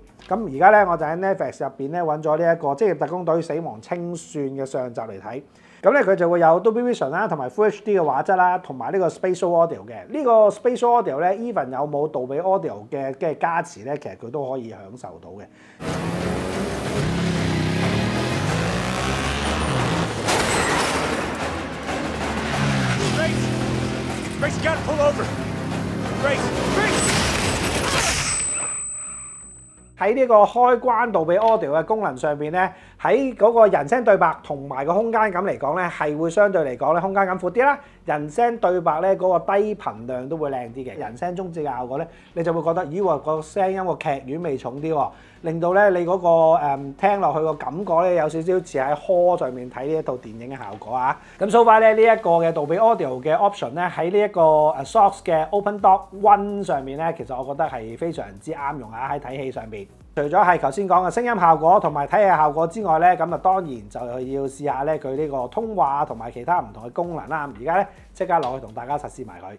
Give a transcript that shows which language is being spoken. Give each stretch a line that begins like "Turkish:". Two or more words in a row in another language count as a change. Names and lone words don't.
Cantonese: 咁而家咧我就喺 Netflix 入邊咧揾咗呢一個《職業特工隊：死亡清算》嘅上集嚟睇。咁咧佢就會有 Dolby Vision 啦，同埋
English: Full HD
Cantonese: 嘅畫質啦，同埋呢個
English: Spatial Audio
Cantonese: 嘅。呢個
English: Spatial Audio
Cantonese: 咧 ，even 有冇杜比 Audio 嘅加持咧，其實佢都可以享受到嘅。
English: Grace, you gotta pull over. Grace.
Cantonese: 喺呢個開關杜比 Audio 嘅功能上邊咧，喺嗰個人聲對白同埋個空間感嚟講咧，係會相對嚟講咧空間感闊啲啦。人聲對白咧嗰個低頻量都會靚啲嘅。人聲中置嘅效果咧，你就會覺得咦喎個聲音個劇院味重啲喎，令到咧你嗰個聽落去個感覺咧有少少似喺 hall 上面睇呢一套電影嘅效果啊。咁
English: so far
Cantonese: 咧呢一個嘅杜比 Audio 嘅 option 咧喺呢一個SOX 嘅 Open Dock One 上面咧，其實我覺得係非常之啱用啊！喺睇戲上邊。除咗係頭先講嘅聲音效果同埋睇戲效果之外咧，咁啊當然就要試下咧佢呢個通話同埋其他唔同嘅功能啦。而家咧即刻落去同大家實試埋佢。